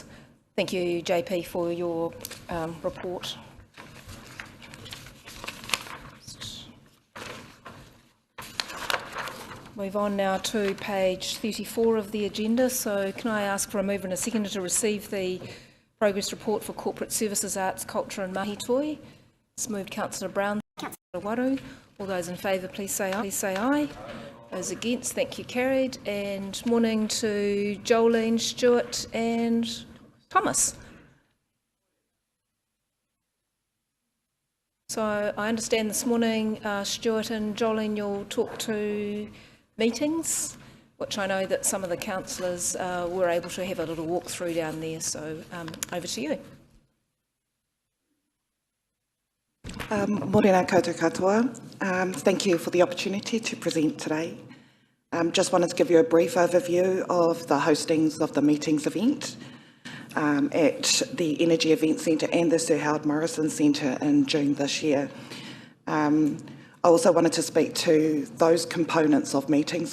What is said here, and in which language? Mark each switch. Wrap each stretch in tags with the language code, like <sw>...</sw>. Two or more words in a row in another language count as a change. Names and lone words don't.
<en>Thank you, JP, for your report. Move on now to page 34 of the agenda. So can I ask for a mover and a seconder to receive the progress report for corporate services, arts, culture and</en> <mi>mahi toi?</mi> <en>It's moved Councillor Brown, Councillor Waru. All those in favour, please say aye. Please say aye. Those against, thank you, carried. And morning to Jolene, Stewart and Thomas. So I understand this morning, Stewart and Jolene, you'll talk to meetings, which I know that some of the councillors were able to have a little walk through down there. So over to you.</en> <mi>Morena koutou katoa.</mi> <en>Thank you for the opportunity to present today. Just wanted to give you a brief overview of the hostings of the meetings event at the Energy Event Centre and the Sir Howard Morrison Centre in June this year. I also wanted to speak to those components of meetings.</en>